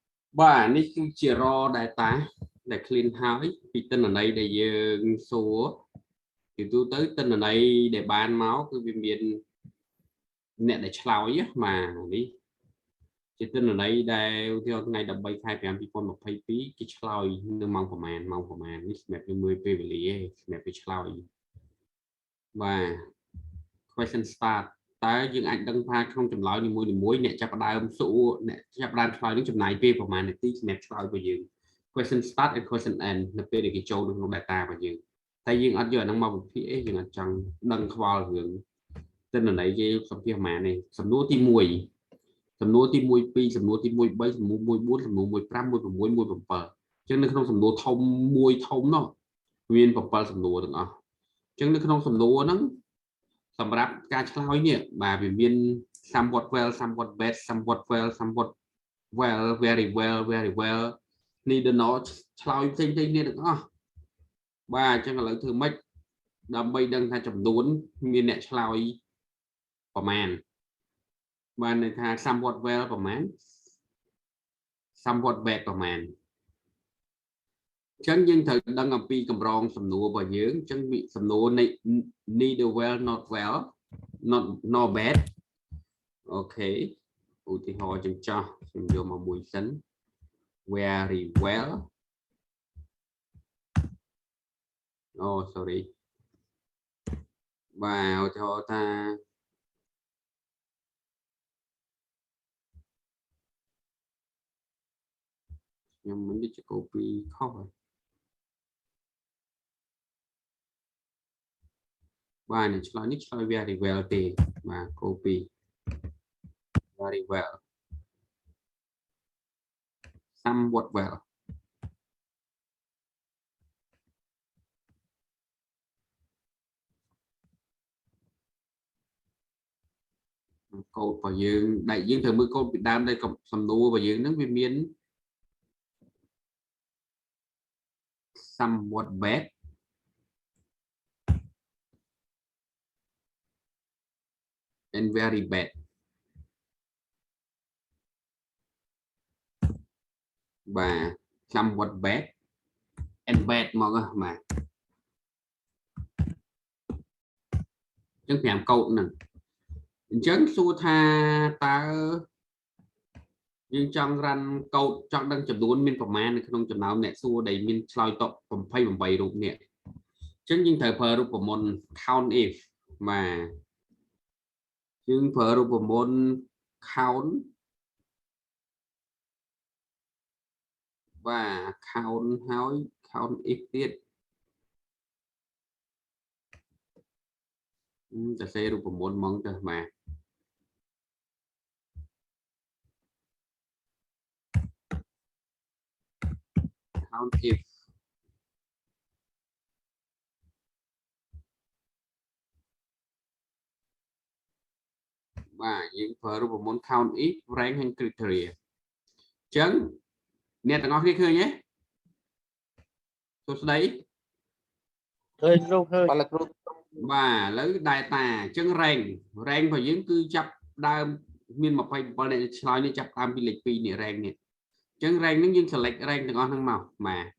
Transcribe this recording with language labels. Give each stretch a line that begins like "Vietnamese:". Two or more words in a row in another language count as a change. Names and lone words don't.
Khmer: បាទនេះគឺជា
English: raw data
Khmer: ដែល clean ហើយពីទិន្នន័យដែលយើងសួរពីទូទៅទិន្នន័យដែលបានមកគឺវាមានអ្នកដែលឆ្លើយបាទនេះជាទិន្នន័យដែលឧទាហរណ៍ថ្ងៃ13ខែ5 2022គេឆ្លើយនៅម៉ោងប្រហែលនេះសម្រាប់មើលពេលវេលាសម្រាប់គេឆ្លើយបាទ
English: question start
Khmer: តើយើង អាចដឹងថាក្នុងចម្លើយនីមួយៗអ្នកចាប់ផ្ដើមសួរអ្នកចាប់ផ្ដើមឆ្លើយនឹងចំណាយពេលប្រហែលនាទីសម្រាប់ឆ្លើយរបស់យើង
English: question start and question end
Khmer: នៅពេលដែលគេចូលក្នុង data របស់យើងតែយើងអត់យកអាហ្នឹងមកវិភាគយើង អត់ចង់ដឹងខ្វល់រឿងទិន្នន័យគេសម្ភាសប្រហែលនេះសំណួរទី1សំណួរទី1 2សំណួរទី1 3សំណួរ1 4សំណួរ1 5 1 6 1 7អ ញ្ចឹងនៅក្នុងសំណួរធំមួយធំនោះមាន7សំណួរទាំងអស់អញ្ចឹងនៅក្នុងសំណួរហ្នឹងសម្រាប់ការឆ្លើយនេះបាទវាមាន somewhat
English: well somewhat bad somewhat well somewhat well very well neither nor
Khmer: ឆ្លើយផ្សេងៗគ្នាទាំងអស់បាទអញ្ចឹងឥឡូវ ធ្វើម៉េចដើម្បីដឹងថាចំនួនមានអ្នកឆ្លើយប្រមាណបានន័យថា
English: somewhat well
Khmer: ប្រមាណ
English: somewhat bad
Khmer: ប្រមាណអញ្ចឹងយើងត្រូវដឹងអំពីកម្រងសំណួររបស់យើងអញ្ចឹងសំណួរ
English: neither well not well not bad
Khmer: អូខេឧទាហរណ៍ចឹងចោះខ្ញុំយកមកមួយសិន
English: very well
Khmer: sorry បាទឧទាហរណ៍ថាខ្ញុំមិនដូចជា copy ខុសហើយបាទអ្នកឆ្លើយនេះឆ្លើយ
English: very well
Khmer: ទេបាទ
English: copy very well somewhat well
Khmer: កូដរបស់យើងដែលយើងត្រូវមើលកូដពីដើមដែលសំណួររបស់យើងហ្នឹងវាមាន
English: somewhat bad and very bad បាទ somewhat bad and bad
Khmer: មកបាទអញ្ចឹង5កូ ដហ្នឹងអញ្ចឹងសួរថាតើយើងចង់រ៉ាន់កូដចង់ដឹងចំនួនមានប្រមាណនៅក្នុងចំណោមអ្នកសួរដែលមានឆ្លើយតប28រូបនេះអញ្ចឹងយើងត្រូវប្រើរូបមន្ត
English: count if
Khmer: បាទយើងប្រើរូបមន្ត count បាទ count ហើយ
English: count if
Khmer: ទៀតតែសេរូបមន្តហ្មងទៅបាទ
English: count if
Khmer: បាទយើងប្រើរូបមន្ត
English: count if rank and criteria
Khmer: អញ្ចឹងអ្នកទាំងអស់គ្នាឃើញទេសួស្ដី ឃើញគ្រូឃើញបាទគ្រូ បាទឥឡូវ data អញ្ចឹង rank របស់យើងគឺចាប់ដើមមាន27អ្នកឆ្លើយនេះចាប់ដើមពីលេខ2នេះ rank នេះអញ្ចឹង rank ហ្នឹងយើង
English: select rank
Khmer: ទាំងអស់ហ្នឹងមកបាទ